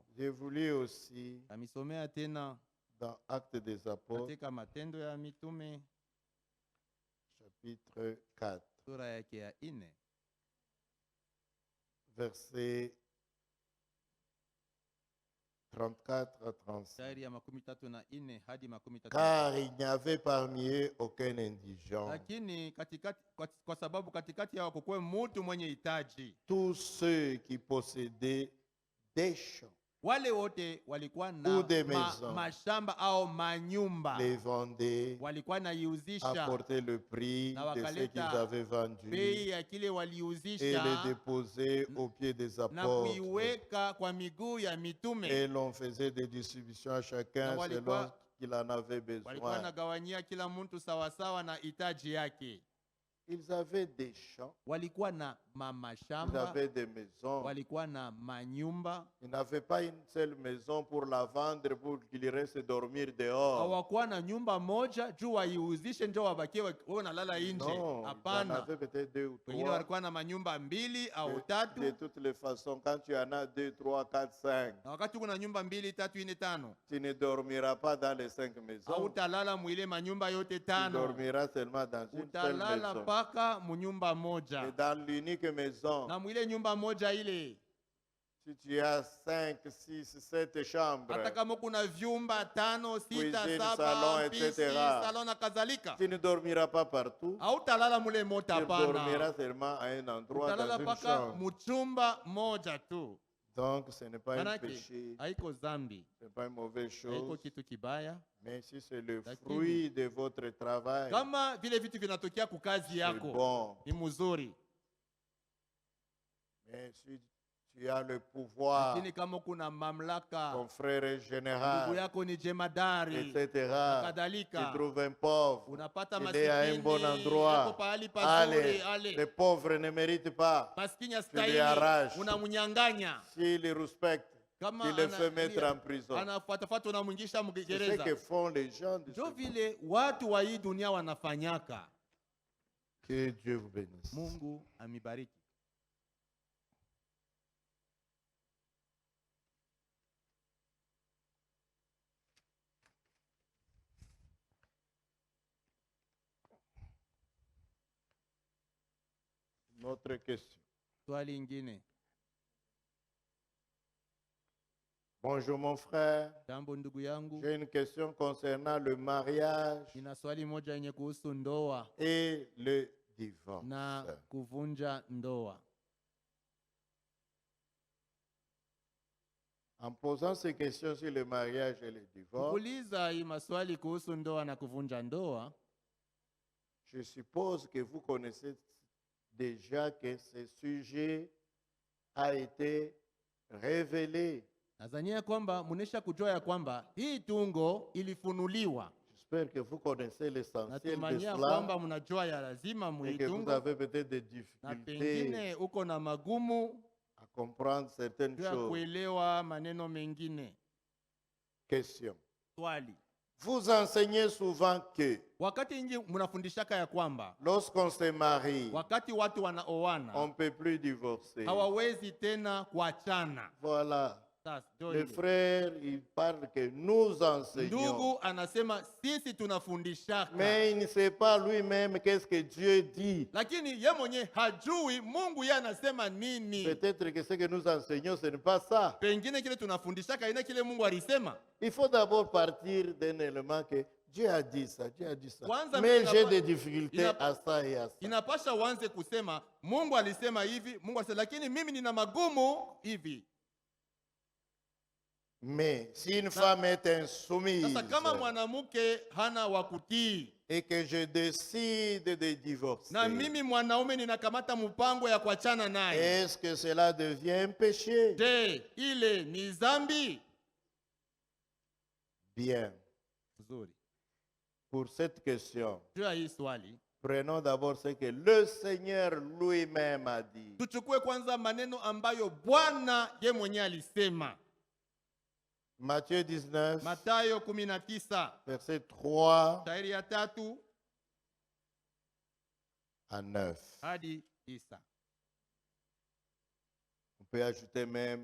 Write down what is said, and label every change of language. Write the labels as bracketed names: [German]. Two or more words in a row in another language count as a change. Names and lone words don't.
[French] J'ai voulu aussi [Swahili] Amisomea tena [French] dans Actes des Apôtres, [Swahili] katika Matendo ya Mitume [French] chapitre 4, [Swahili] sura yake ya 4 [French] versets 34 à 35. [Swahili] shairi ya 34 hadi 33. [French] Car il n'y avait parmi eux aucun indigent. [Swahili] Lakini katikati, kwa sababu katikati yao kukuwe mtu mwenye hitaji. [French] Tous ceux qui possédaient des champs, [Swahili] Wale wote walikuwa [French] Ou [Swahili] na [French] des maisons. [Swahili] mashamba au manyumba, [French] les vendaient, [Swahili] walikuwa naiuzisha [French] apportaient le prix [Swahili] Na [French] de ce qu'ils [Swahili] wakaleta [French] avaient vendu [Swahili] bei ya kile [French] et [Swahili] waliuzisha [French] les déposaient aux pieds des [Swahili] na [French] apôtres. [Swahili] kuiweka kwa miguu ya mitume. [French] Et l'on faisait des distributions à chacun [Swahili] Na [French] selon [Swahili] walikuwa- [French] qu'il en avait [Swahili] Walikuwa [French] besoin. [Swahili] nagawanyia kila mtu sawasawa na hitaji yake. [French] Ils avaient des champs, [Swahili] Walikuwa na [French] ils [Swahili] mashamba, [French] avaient des maisons. [Swahili] walikuwa na manyumba. [French] Ils n'avaient pas une seule maison pour la vendre, pour qu'il reste dormir dehors. [Swahili] Hawakuwa na nyumba moja juu waiuzishe ndio wabakie wao nalala nje. [French] Non, ils en [Swahili] Hapana, [French] avaient peut-être deux ou [Swahili] wengine [French] trois. [Swahili] walikuwa na manyumba 2 au [French] De [Swahili] 3. [French] toutes les façons, quand tu en as 2, 3, 4, 5, [Swahili] Na wakati kuna nyumba 2, 3, 4, 5, [French] tu ne dormiras pas dans les 5 maisons. [Swahili] hautalala mwile manyumba yote [French] Tu [Swahili] 5. [French] dormiras seulement dans une seule [Swahili] Utalala [French] maison. [Swahili] paka munyumba [French] Et [Swahili] moja. [French] dans l'unique maison, [Swahili] Na mwile nyumba moja ile, [French] si tu as 5, 6, 7 chambres, [Swahili] hata kama kuna vyumba 5, 6, [French] Cuisine, [Swahili] 7, [French] salon, [Swahili] pisi, [French] etc. [Swahili] salon na kadhalika, [French] tu ne dormiras pas partout. [Swahili] hautalala mule moto. [French] Tu [Swahili] Hapana, [French] dormiras seulement à un endroit, [Swahili] utalala [French] dans une [Swahili] paka [French] chambre. [Swahili] muchumba moja tu. [French] Donc, ce n'est pas un [Swahili] Manake [French] péché, [Swahili] haiko zambi, [French] ce n'est pas une mauvaise [Swahili] haiko [French] chose, [Swahili] kitu kibaya. [French] mais si c'est le [Swahili] Lakini, [French] fruit de votre travail, [Swahili] Kama vile vitu vinatokea kukazi [French] c'est [Swahili] yako [French] bon. [Swahili] ni mzuri, [French] Mais si tu as le pouvoir, [Swahili] lakini kama kuna mamlaka, [French] ton frère est [Swahili] ndugu [French] général, [Swahili] yako ni jemadari, [French] etc., tu [Swahili] kadhalika, [French] trouves un pauvre, [Swahili] unapata [French] il est à un bon [Swahili] maskini yako [French] endroit, [Swahili] pahali pazuri, [French] allez, les pauvres ne méritent pas, [Swahili] maskini [French] tu lui [Swahili] astahili, [French] arraches. [Swahili] unamnyang'anya. [French] S'il les respecte, [Swahili] Kama [French] tu les fais mettre en prison. [Swahili] anafuatafuata, unamwingisha [French] C'est ce [Swahili] mgereza. [French] que font les gens de ce [Swahili] Ndio [French] monde. [Swahili] vile watu wa hii dunia wanafanyaka. [French] Que Dieu vous bénisse. [Swahili] Mungu amibariki. [French] Notre question. [Swahili] Swali ingine. [French] Bonjour mon frère. [Swahili] Jambo ndugu yangu, [French] J'ai une question concernant le mariage [Swahili] nina swali moja yenye kuhusu ndoa [French] et le divorce. [Swahili] na kuvunja ndoa. [French] En posant ces questions sur le mariage et le divorce, [Swahili] Kuuliza hii maswali kuhusu ndoa na kuvunja ndoa, [French] je suppose que vous connaissez déjà que ce sujet a été révélé. [Swahili] nadhania kwamba munesha kujua ya kwamba hii tungo ilifunuliwa. [French] J'espère que vous connaissez l'essentiel de [Swahili] Natumania [French] cela [Swahili] kwamba mnajua ya lazima [French] et que vous [Swahili] muitungo, [French] avez peut-être des [Swahili] na [French] difficultés [Swahili] pengine uko na magumu [French] à comprendre certaines [Swahili] juu ya [French] choses. [Swahili] kuelewa maneno mengine. [French] Question. [Swahili] Swali: [French] Vous enseignez souvent que [Swahili] wakati ingi mnafundishaka ya kwamba [French] lorsqu'on se marie, [Swahili] wakati watu [French] on [Swahili] wanaoana [French] ne peut plus divorcer. [Swahili] hawawezi tena kuachana. [French] Voilà. [Swahili] Sasa ndio [French] Le [Swahili] ile. [French] frère, il parle que nous enseignons. [Swahili] Ndugu anasema sisi tunafundishaka, [French] Mais il ne sait pas lui-même qu'est-ce que Dieu dit. [Swahili] lakini ye mwenye hajui Mungu ye anasema nini. [French] Peut-être que ce que nous enseignons, ce n'est pas ça. [Swahili] Pengine kile tunafundishaka ina kile Mungu alisema. [French] Il faut d'abord partir d'un élément que Dieu a dit ça, Dieu a dit ça. [Swahili] Kwanza [French] Mais [Swahili] mimi [French] j'ai [Swahili] napa- [French] des difficultés [Swahili] inapa- [French] à ça et à ça. [Swahili] Inapasha uanze kusema Mungu alisema hivi, Mungu alisema, lakini mimi nina magumu hivi. [French] Mais si une femme est insoumise [Swahili] Sasa kama mwanamke hana wa kutii [French] et que je décide de divorcer, [Swahili] na mimi mwanaume ninakamata mpango ya kuachana naye, [French] est-ce que cela devient un péché? [Swahili] je, ile ni dhambi? [French] Bien. [Swahili] Nzuri. [French] Pour cette question, [Swahili] Juu ya hii swali, [French] prenons d'abord ce que le Seigneur lui-même a dit. [Swahili] tuchukue kwanza maneno ambayo Bwana ye mwenyewe alisema. [French] Matthieu 19, [Swahili] Mathayo 19 [French] verset 3 [Swahili] shairi ya 3 [French] à 9. [Swahili] hadi 9. [French] On peut ajouter même